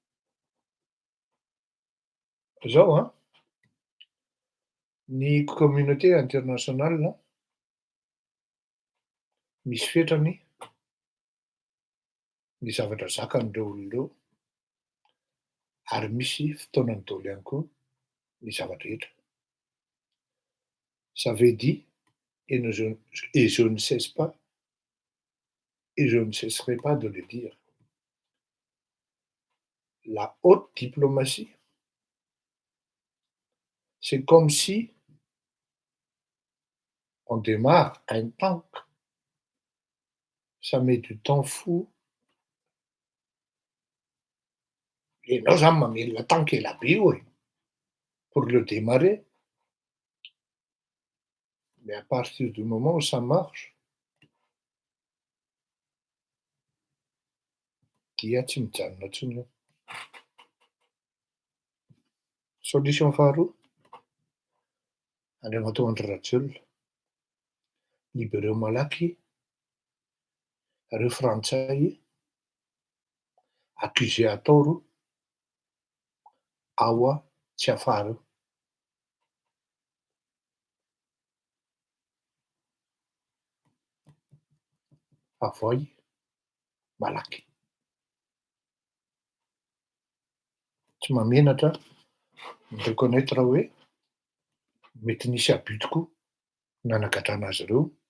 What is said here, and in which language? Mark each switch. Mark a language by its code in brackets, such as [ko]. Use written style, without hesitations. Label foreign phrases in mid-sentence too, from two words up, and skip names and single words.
[mg] Zao ny [fr] communauté internationale [mg] misy fetrany ny zavatra zakan'ireo olon'ireo ary misy fotoanany daholo ihany koa ny zava-drehetra. [fr] Ça veut dire et je ne cesse pas et je ne cesserai pas de le dire. La haute diplomatie, c'est comme si on démarre un tank. Ça met du temps fou. [mg] Ianao zany mamelona tank ela be io e, [fr] pour le démarrer. Mais à partir du moment où ça marche, [mg] dia tsy mijanona intsony io. Solution faharoa, Andriamatoa Andry Rajoelina, libéreo malaky reo frantsay [fr] accusé à tort [mg] ao tsy afara eo. Avoy malaky. Tsy mamenatra mi-reconnaître hoe mety nisy abus tokoa nanagadrana azy ireo.